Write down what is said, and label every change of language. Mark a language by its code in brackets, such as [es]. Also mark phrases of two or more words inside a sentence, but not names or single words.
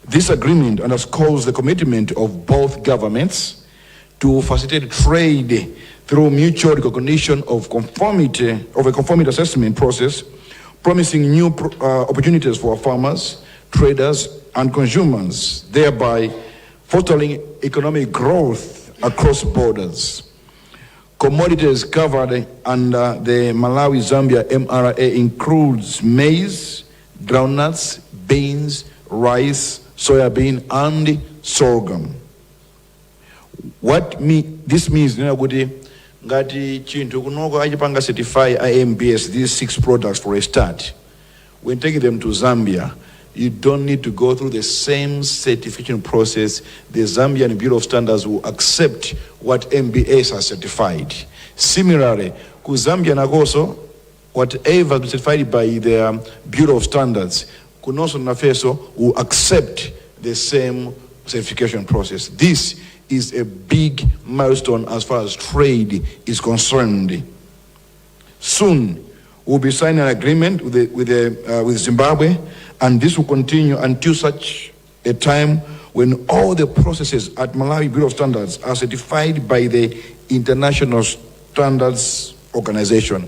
[en] This agreement underscores the commitment of both governments to facilitate trade through mutual recognition of a conformity assessment process, promising new opportunities for farmers, traders, and consumers, thereby fostering economic growth across borders. Commodities covered under the Malawi-Zambia MRA includes maize, groundnuts, beans, rice, soybean, and sorghum. This means [ny] ngati chinthu kunoko achipanga [en] certify IMBS these 6 products for a start. When taking them to Zambia, you don't need to go through the same certification process. The Zambian Bureau of Standards will accept what MBS has certified. Similarly, [ny] ku Zambia nakoso, [en] whatever is certified by the Bureau of Standards, [ny] kunoso nafeso [en] will accept the same certification process. This is a big milestone as far as trade is concerned. Soon, we'll be signing an agreement with Zimbabwe, and this will continue until such a time when all the processes at Malawi Bureau of Standards are certified by the International Standards Organization.